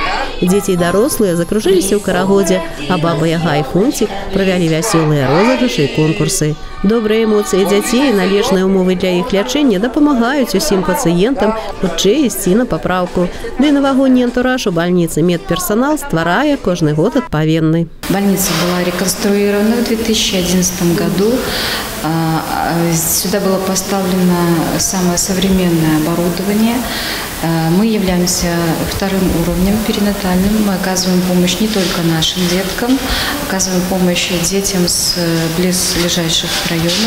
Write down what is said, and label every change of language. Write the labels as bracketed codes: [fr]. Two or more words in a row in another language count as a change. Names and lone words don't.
[be] Дзеці і дарослыя закружыліся ў карагодзе, а Баба Яга і Фунтик правялі вясёлыя розыгрышы і конкурсы. Добрыя эмоцыі дзяцей і належныя умовы для іх лячэння дапамагаюць усім пацыентам хутчэй ісці на папраўку. Да і навагодні антураж у больніцы медперсонал стварае кожны год адпаведны. [ru] Больница была реконструирована в 2011 году. Сюда было поставлено самое современное оборудование. Мы являемся вторым уровнем перинатальным. Мы оказываем помощь не только нашим деткам, оказываем помощь детям с близлежащих районов.